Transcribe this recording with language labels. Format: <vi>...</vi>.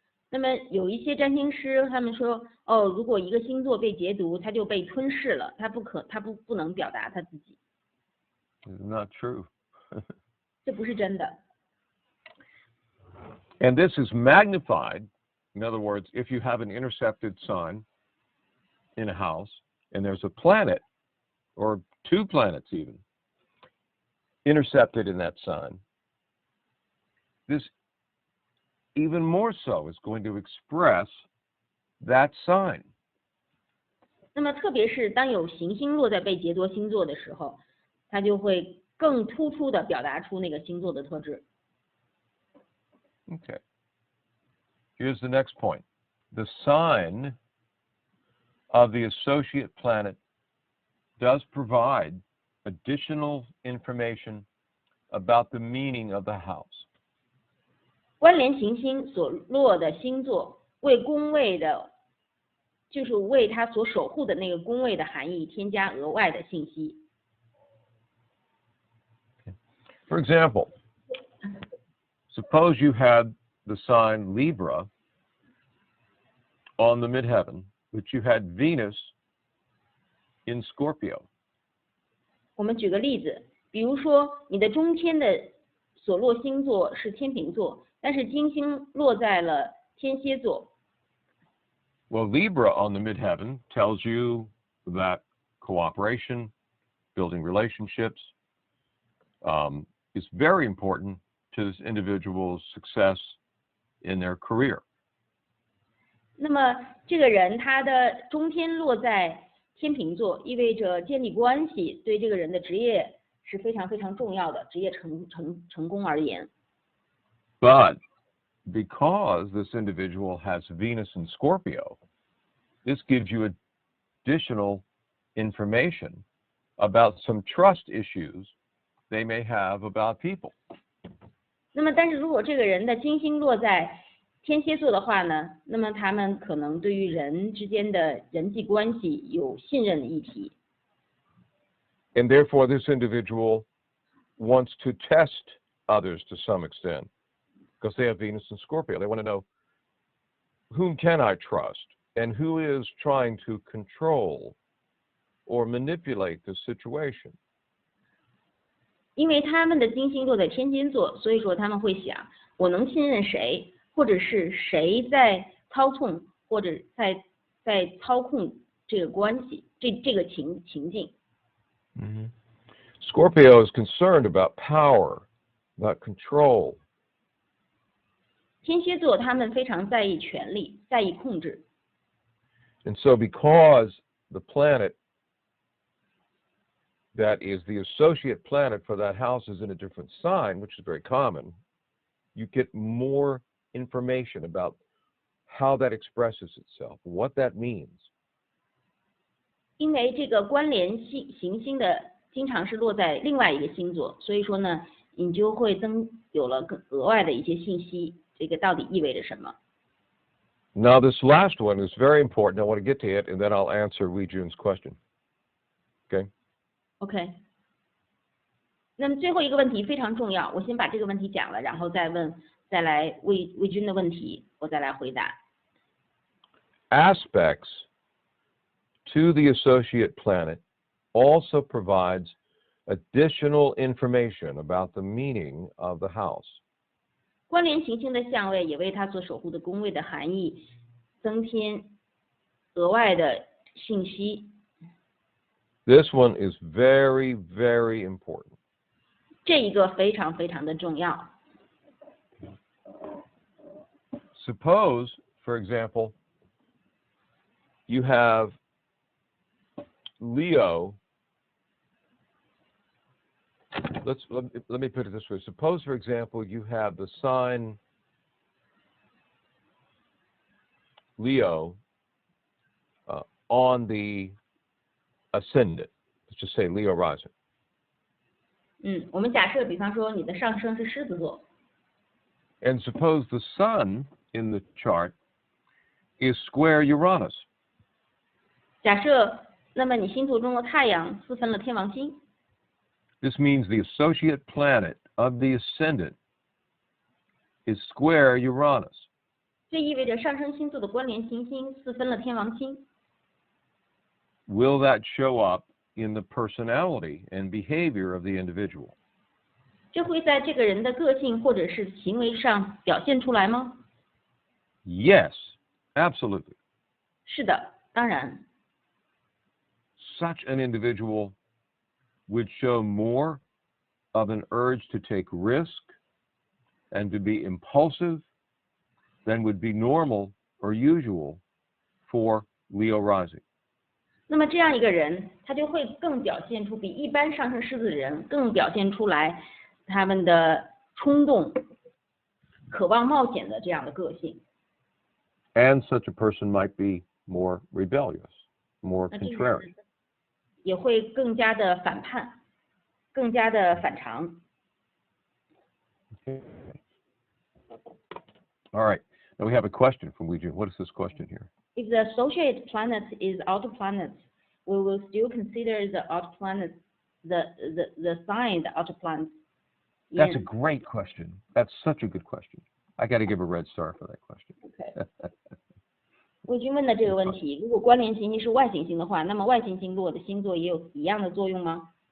<zh>那么有一些占星师他们说，如果一个星座被劫夺，它就被吞噬了，它不能表达它自己。</zh> <en>It's not true.</en> <zh>这不是真的。</zh> <en>And this is magnified. In other words, if you have an intercepted sign in a house and there's a planet or 2 planets even intercepted in that sign, this even more so is going to express that sign.</en> <zh>那么特别是当有行星落在被劫夺星座的时候，它就会更突出的表达出那个星座的特质。</zh> <en>Okay. Here's the next point. The sign of the associate planet does provide additional information about the meaning of the house.</en> <zh>关联行星所落的星座为宫位的，就是为它所守护的那个宫位的含义添加额外的信息。</zh> <en>For example, suppose you had the sign Libra on the midheaven, but you had Venus in Scorpio.</en> <zh>我们举个例子，比如说你的中天的所落星座是天秤座，但是金星落在了天蝎座。</zh> <en>Well, Libra on the midheaven tells you that cooperation, building relationships, is very important to this individual's success in their career.</en> <zh>那么这个人他的中天落在天秤座，意味着建立关系对这个人的职业是非常非常重要的，职业成功而言。</zh> <en>But because this individual has Venus in Scorpio, this gives you additional information about some trust issues they may have about people.</en> <zh>那么但是如果这个人的金星落在天蝎座的话呢，那么他们可能对于人之间的人际关系有信任的议题。</zh> <en>And therefore, this individual wants to test others to some extent because they have Venus in Scorpio. They want to know, whom can I trust and who is trying to control or manipulate the situation.</en> <zh>因为他们的金星落在天蝎座，所以说他们会想，我能信任谁，或者是谁在操纵，或者在操控这个关系，这个情境。 Mm-hmm.</zh> <en>Scorpio is concerned about power, about control.</en> <zh>天蝎座他们非常在意权力，在意控制。</zh> <en>And so because the planet that is the associate planet for that house is in a different sign, which is very common, you get more information about how that expresses itself, what that means.</en> <zh>因为这个关联行星的经常是落在另外一个星座，所以说呢，你就会有了更额外的一些信息，这个到底意味着什么？</zh> <en>Now this last one is very important. I want to get to it, and then I'll answer Wei Jun's question. Okay? OK。</en> <zh>那么最后一个问题非常重要，我先把这个问题讲了，然后再来魏军的问题，我再来回答。</zh> <en>Aspects to the associate planet also provides additional information about the meaning of the house.</en> <zh>关联行星的相位也为它所守护的宫位的含义增添额外的信息。</zh> <en>This one is very, very important.</en> <zh>这一个非常非常的重要。</zh> <en>Suppose, for example, you have Leo. Let me put it this way. Suppose, for example, you have the sign Leo on the ascendant. Let's just say Leo rising.</en> <zh>我们假设，比方说你的上升是狮子座。</zh> <en>And suppose the sun in the chart is square Uranus.</en> <zh>假设，那么你星图中的太阳四分了天王星。</zh> <en>This means the associate planet of the ascendant is square Uranus.</en> <zh>这意味着上升星座的关联行星四分了天王星。</zh> <en>Will that show up in the personality and behavior of the individual?</en> <zh>这会在这个人的个性或者是行为上表现出来吗？</zh> <en>Yes, absolutely.</en> <zh>是的，当然。</zh> <en>Such an individual would show more of an urge to take risk and to be impulsive than would be normal or usual for Leo rising.</en> <zh>那么这样一个人，他就会更表现出比一般上升狮子的人更表现出来他们的冲动、渴望冒险的这样的个性。</zh> <en>And such a person might be more rebellious, more</en> <zh>那这个</zh> <en>contrary.</en> <zh>人也会更加的反叛，更加的反常。</zh> <en>Okay. All right. Now we have a question from Wei Jun. What is this question here? If the associate planet is outer planets, we will still consider the outer planets, the sign the outer planets. That's a great question. That's such a good question. I got to give a red star for that question. Okay.</en> <zh>魏军问的这个问题，如果关联行星是外行星的话，那么外行星落的星座也有一样的作用吗？</zh>